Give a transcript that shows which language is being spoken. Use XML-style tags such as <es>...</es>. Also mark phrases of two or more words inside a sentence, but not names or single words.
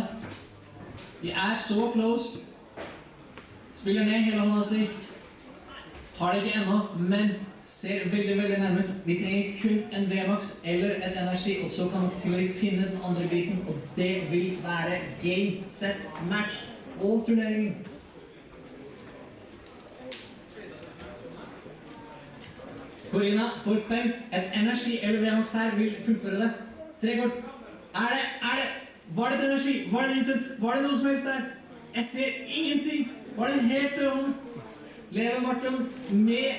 <no>Vi er så close. Spiller ned hele hånda si. Har det ikke ennå, men ser veldig, veldig nærme ut. Vi trenger kun en V-max eller et energi, og så kan vi finne den andre biten, og det vil være</no> <en>game, set, match</en> <no>og turneringen. Corina får 5. Et energi eller V-max her vil fullføre det. 3 kort. Er det? Var det et energi? Var det en innsats? Var det noe som helst der? Jeg ser ingenting. Var det helt død hånd? Lever Martin med...</no>